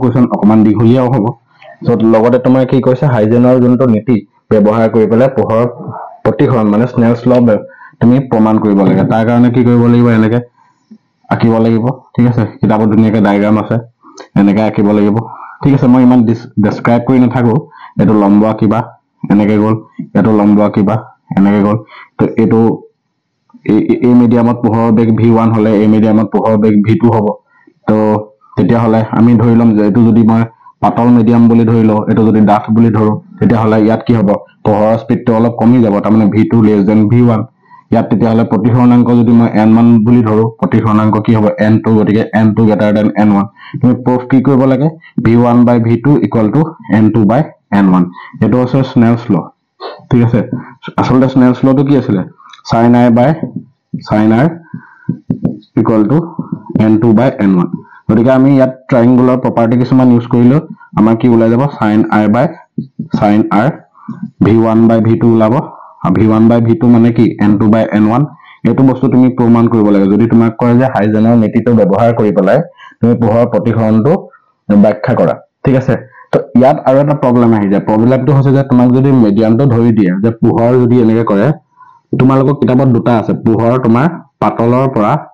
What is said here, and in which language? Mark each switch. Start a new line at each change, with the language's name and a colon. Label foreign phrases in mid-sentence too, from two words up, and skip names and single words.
Assamese: কোৱেশ্চন অকমান দীঘলীয়াও হ'ব সো লগতে তোমাৰ কি কৈছে হাইজেনৰ যোনটো নীতি ব্যৱহাৰ কৰি পেলাই পোহৰৰ প্ৰতিফলন মানে স্নেলছ ল তুমি প্ৰমাণ কৰিব লাগে তাৰ কাৰণে কি কৰিব লাগিব এনেকৈ আঁকিব লাগিব ঠিক আছে কিতাপত ধুনিয়াকৈ ডায়াগ্ৰাম আছে এনেকৈ আঁকিব লাগিব ঠিক আছে মই ইমান ডেসক্ৰাইব কৰি নাথাকো এটো লম্ব আঁকিবা এনেকৈ গল এটো লম্ব আঁকিবা এনেকৈ গল তো এটো এই মিডিয়ামত পোহৰৰ বেগ v1 হলে এই মিডিয়ামত পোহৰৰ বেগ v2 হ'ব তো তেতিয়া হলে আমি ধৰি লম যে এটো যদি মই পাতল মিডিয়াম বুলি ধৰি লও এটো যদি ডাঠ বুলি ধৰো তেতিয়া হলে ইয়াত কি হ'ব পোহৰৰ স্পিডটো অলপ কমি যাব তাৰমানে v2
English: less than v1
Assamese: ইয়াত তেতিয়া হলে প্ৰতিফলনাংক যদি মই n1 বুলি ধৰো প্ৰতিফলনাংক কি হ'ব n2 গতিকে
English: n2 greater than n1
Assamese: তুমি প্ৰুফ কি কৰিব লাগে
English: v1 by v2 equal to n2 by
Assamese: n1 এটো আছে স্নেলছ ল ঠিক আছে আসলে স্নেলছ লটো কি আছিল
English: sin i by sin r equal to n2 by n1
Assamese: গতিকে আমি ইয়াত
English: triangular property
Assamese: কিছুমান ইউজ কৰিলো আমাৰ কি ওলাই যাব
English: sin i by sin r v1 by v2
Assamese: ওলাব
English: v1 by v2
Assamese: মানে কি
English: n2 by n1
Assamese: এটো বস্তু তুমি প্ৰমাণ কৰিব লাগে যদি তোমাক কয় যে হাইজেনৰ নীতিটো ব্যৱহাৰ কৰি পেলাই তুমি পোহৰৰ প্ৰতিফলনটো ব্যাখ্যা কৰা ঠিক আছে তো ইয়াত আৰু এটা প্ৰবলেম আহি যায় প্ৰবলেমটো হৈছে যে তোমাক যদি মিডিয়ামটো ধৰি দিয়ে যে পোহৰ যদি এনেকৈ কৰে তোমালোকৰ কিতাপত দুটা আছে পোহৰ তোমাৰ পাতলৰ পৰা